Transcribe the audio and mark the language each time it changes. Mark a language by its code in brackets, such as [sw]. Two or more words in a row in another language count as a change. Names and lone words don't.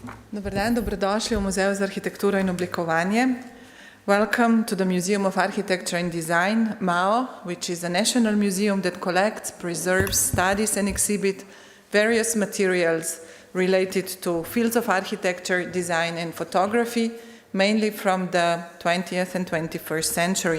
[sl] Dober dan, dobrodošli v Muzeju za arhitekturo in oblikovanje. [en] Welcome to the Museum of Architecture and Design, MAO, which is a national museum that collects, preserves, studies and exhibits various materials related to fields of architecture, design and photography, mainly from the 20th and 21st century.